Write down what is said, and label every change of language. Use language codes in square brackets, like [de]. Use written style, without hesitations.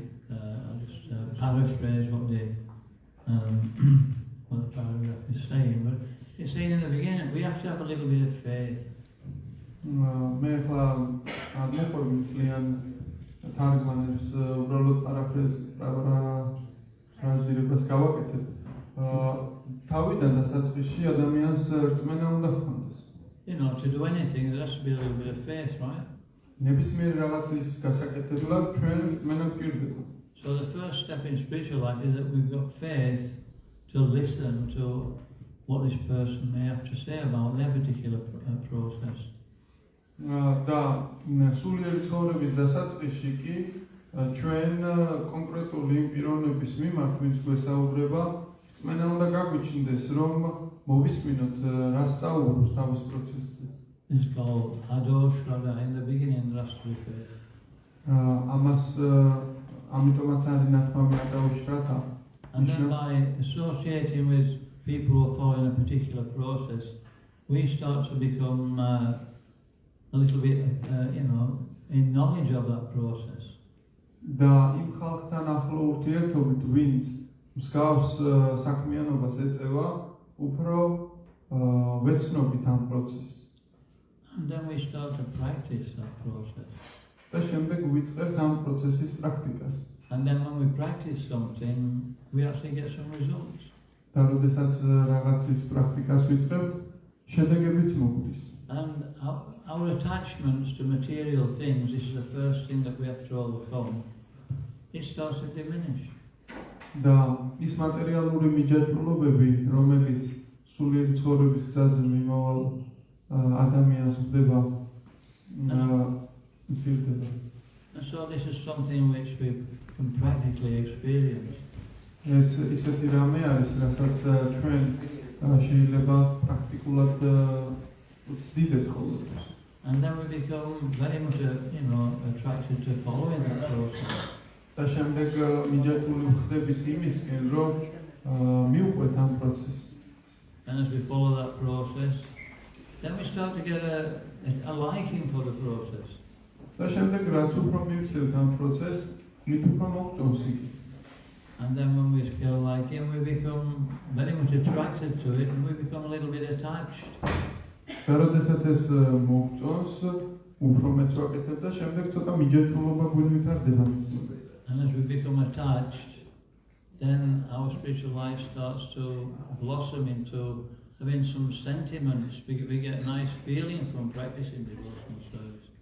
[en] I'll just paraphrase what the paragraph is saying. But it's saying in the beginning, we have to have a little bit of faith. [ka] მე ახლა აღმოყვები მთლიან თარგმანებს უბრალოდ პარაფრაზირებას გავაკეთებ. თავიდან დასაწყისში ადამიანს რწმენა უნდა ჰქონდეს. [en] You know, to do anything, there has to be a little bit of faith, right? [ka] ნებისმიერ რაღაცის გასაკეთებლად ჩვენ რწმენა გვჭირდება. [en] So the first step in spiritual life is that we've got faith to listen to what this person may have to say about their particular process. [ka] და სულიერი ცხოვრების დასაწყისში კი ჩვენ კონკრეტული პიროვნების მიმართ ვინც გვესაუბრება რწმენა უნდა გაგვიჩნდეს რომ მოვისმინოთ რა სწავლობს თავის პროცესზე. [en] It's called Adoshraga. In the beginning, there has to be faith. [ka] ამას ამიტომაც არის ნათქვამი ადაუშრათა. [en] And then by associating with people who are following a particular process, we start to become a little bit, in knowledge of that process. [ka] და იმ ხალხთან ახლო ურთიერთობით ვინც მსგავს საქმიანობას ეწევა, უფრო ვეცნობით ამ პროცესს. [en] And then we start to practice that process. [ka] და შემდეგ ვიწყებთ ამ პროცესის პრაქტიკას. [en] And then when we practice something, we actually get some results. [ka] და როდესაც რაღაცის პრაქტიკას ვიწყებთ, შედეგებიც მოგვდის. [en] And our attachments to material things, this is the first thing that we have to overcome. It starts to diminish. [ka] და ის მატერიალური მიჯაჭვულობები, რომელიც სულიერი ცხოვრების გზაზე მიმავალ ადამიანს ხდება, მცირდება. [en] And so this is something which we can practically experience. [ka] ეს ისეთი რამე არის, რასაც ჩვენ შეიძლება პრაქტიკულად ვცდიდეთ ყოველთვის. [en] And then we become very much, attracted to following that process. [ka] და შემდეგ მიჯაჭვული ხდებით იმისკენ, რომ მივყვეთ ამ პროცესს. [en] And as we follow that process, then we start to get a liking for the process. [ka] და შემდეგ რაც უფრო მივსდევთ ამ პროცესს, მით უფრო მოგწონს იგი. [en] And then when we feel like it, we become very much attracted to it and we become a little bit attached. [ka] და როდესაც ეს მოგწონს, უფრო მეც ვაკეთებ და შემდეგ ცოტა მიჯაჭვულობა გვინვითარდება მის მიმართ. [en] And as we become attached, then our spiritual life starts to blossom into having some sentiments. We get a nice feeling from practicing devotional service.